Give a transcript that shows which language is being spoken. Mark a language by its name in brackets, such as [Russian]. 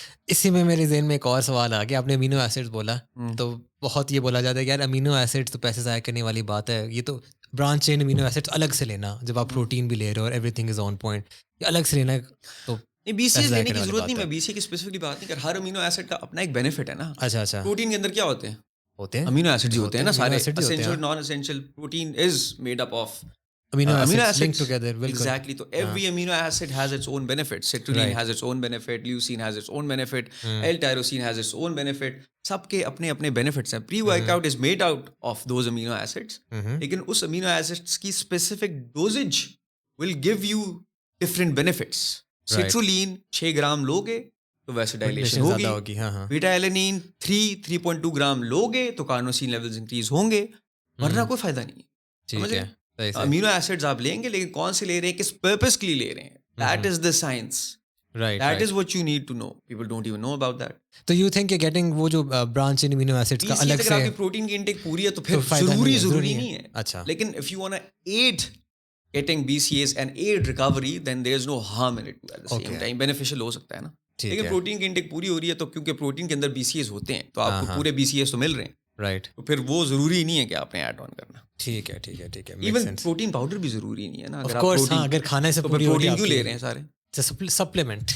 [Urdu] اسی میں میرے ذہن میں ایک اور سوال آ گیا. آپ نے امینو ایسڈ بولا, تو بہت یہ بولا جاتا ہے کہ یار امینو ایسڈ تو پیسے ضائع کرنے والی بات ہے, یہ تو برانچ چین امینو ایسڈ الگ سے لینا, جب آپ پروٹین بھی لے رہے ہو اور [English] everything is on point, [Urdu] یہ الگ سے لینا تو BCAAs لینے کی ضرورت نہیں. میں BCAA کی اسپیسیفکلی بات نہیں کر, ہر امینو ایسڈ کا اپنا ایک بینیفٹ ہے نا. اچھا. پروٹین کے اندر کیا ہوتے ہیں امینو ایسڈ جو ہوتے ہیں نا سارے, essential naan essential. [English] Protein is made up of amino acids linked together. Exactly. So every amino acid has its own benefits. Citrulline has its own benefit, leucine has its own benefit, L-tyrosine has its own benefit. [Urdu] سب کے اپنے اپنے benefits ہیں. [English] Pre-workout is made out of those amino acids. لیکن اس amino acids کی specific dosage will give you different benefits. [Urdu] Citrulline 6 gram لوگے تو ویسے dilation ہوگی. بیٹا ایلینین 3.2 gram لوگے تو کارنوسین لیولز انکریز ہوں گے, ورنہ کوئی فائدہ نہیں ہے. ٹھیک ہے. امینو ایسڈز آپ لیں گے لیکن کون سے لے رہے ہیں, کس پرپز کے لیے لے رہے ہیں, [English] That is the science. That is what you need to know. People don't even know about that. [Urdu] تو [English] you think [Urdu] کہ گیٹنگ وہ جو برانچ ان امینو ایسڈز کا الگ سے, اگر آپ کی پروٹین کی انٹیک پوری ہے تو پھر ضروری نہیں ہے. اچھا. [English] لیکن if you want to aid getting BCAAs and aid recovery then there is no harm in it at the same time. [Urdu] beneficial ہو سکتا ہے نا. لیکن پروٹین کی انٹیک پوری ہو رہی ہے تو کیونکہ پروٹین کے اندر BCAAs ہوتے ہیں تو آپ کو پورے BCAAs تو مل رہے ہیں. [English] Right. [Urdu] تو پھر وہ ضروری نہیں ہے کہ آپ نے ایڈ آن کرنا. ٹھیک ہے. ایون پروٹین پاؤڈر بھی ضروری نہیں ہے نا. اگر کھانے سے پوری پروٹین کیوں لے رہے ہیں سارے, سپلیمنٹ.